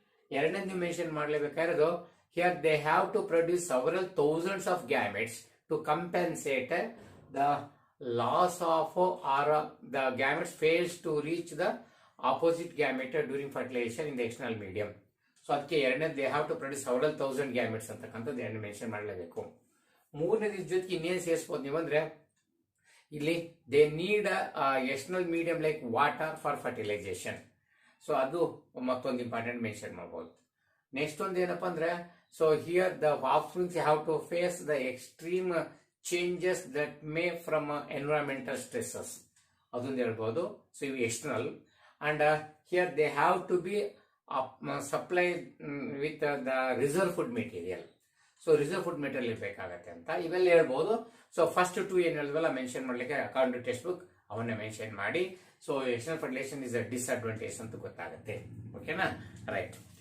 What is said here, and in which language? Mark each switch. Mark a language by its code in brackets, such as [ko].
[kn] ಎರಡನೇದು mention ಮಾಡಲೇಬೇಕಾಗಿರೋದು, [en] here they have to produce several thousands of gametes to compensate the loss of or the gametes fails to reach the opposite gamete during fertilization in the external medium. [kn] So ಅದಕ್ಕೆ ಎರಡನೇದು, [en] they have to produce several thousand gametes [kn] ಅಂತಕ್ಕಂಥದ್ದು ಎರಡನೇ mention ಮಾಡಲೇಬೇಕು. ಮೂರನೇದು ಜೊತೆಗೆ ಇನ್ನೇನು ಸೇರಿಸಬಹುದು ನೀವು ಅಂದ್ರೆ, ಇಲ್ಲಿ [en] They need external medium like water for fertilisation. [kn] So ಅದು ಮತ್ತೊಂದು ಇಂಪಾರ್ಟೆಂಟ್ ಮೆನ್ಷನ್ ಮಾಡಬಹುದು. ನೆಕ್ಸ್ಟ್ ಒಂದು ಏನಪ್ಪಾ ಅಂದ್ರೆ, [en] so here the offsprings have to face the extreme changes that may from environmental stresses, [kn] ಅದೊಂದು ಹೇಳ್ಬೋದು. ಸೊ ಇವು external. [en] And here they have to be supplied with the reserve food material. [kn] So reserve food material ಇರಬೇಕಾಗತ್ತೆ ಅಂತ ಇವೆಲ್ಲ ಹೇಳ್ಬೋದು. So first to ಏನು ಹೇಳಿದ್ವಲ್ಲ mention ಮಾಡ್ಲಿಕ್ಕೆ [en] according to textbook [kn] ಅವನ್ನ ಮೆನ್ಷನ್ ಮಾಡಿ. So [en] external fertilisation is a disadvantage [kn] ಅಂತ ಗೊತ್ತಾಗುತ್ತೆ. ಓಕೆನಾ, ರೈಟ್.